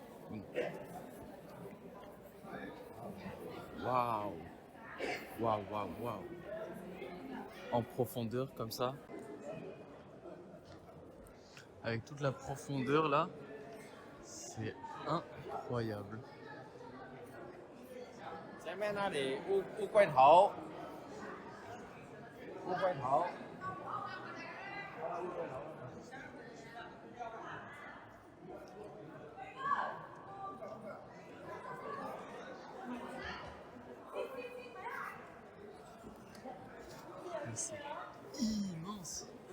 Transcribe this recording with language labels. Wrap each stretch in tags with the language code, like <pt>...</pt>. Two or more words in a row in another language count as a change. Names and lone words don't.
<fr>Waouh! Waouh, waouh, waouh! En profondeur comme ça. Avec toute la profondeur là, c'est incroyable.</fr> <zh>前面那里乌龟头，乌龟头。</zh> <fr>C'est immense.</fr>